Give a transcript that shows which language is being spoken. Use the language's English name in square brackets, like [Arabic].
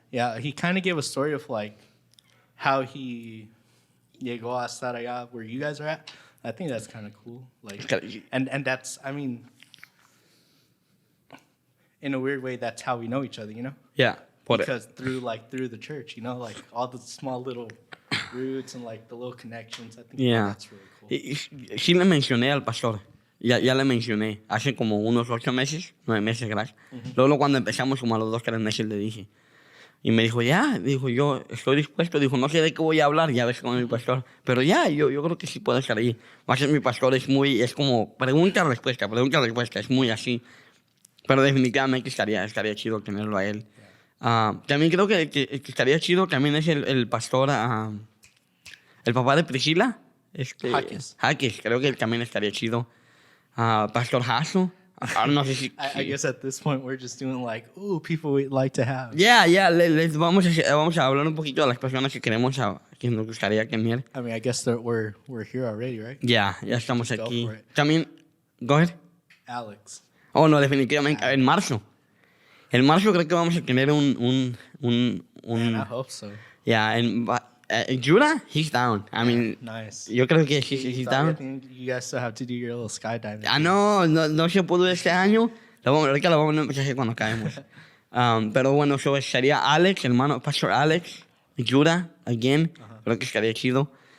[English] Yeah, he kind of gave a story of like how he [Spanish] llegó a estar allá [English] where you guys are at. I think that's kind of cool. Like, and that's, I mean, in a weird way, that's how we know each other, you know? Yeah. Because through the church, you know, like all the small little roots and like the little connections. I think that's really cool. [Spanish] Sí le mencioné al pastor. Ya le mencioné. Hace como unos 8 meses, 9 meses, gracias. Luego cuando empezamos, como a los 2, 3 meses, le dije. Y me dijo, dijo, yo estoy dispuesto. Dijo, no sé de qué voy a hablar, ya ves con mi pastor. Pero yo creo que sí puedo estar ahí. Va a ser mi pastor, es como pregunta-respuesta, es muy así. Pero definitivamente estaría chido tenerlo a él. También creo que estaría chido, también es el pastor, el papá de Priscila. Jaques, creo que él también estaría chido. Pastor Jasso. No sé si... [English] I guess at this point we're just doing like, people we'd like to have. [Spanish] Yeah, vamos a hablar un poquito de las personas que queremos, que nos gustaría tener. [English] I mean, I guess that we're here already, right? [Spanish] Ya estamos aquí. [English] Go for it. [Spanish] También, [English] go ahead. Alex. [Spanish] Oh, no, definitivamente, en marzo. En marzo creo que vamos a tener un [English] Man, I hope so. Yeah, Judah, he's down. I mean, nice. [Spanish] Yo creo que [English] he's down. I think you guys still have to do your little skydiving. [Spanish] No se pudo este año. Ahorita lo vamos a empezar cuando caemos. Pero bueno, sería Alex, hermano, Pastor Alex, Judah, again. Creo que estaría chido.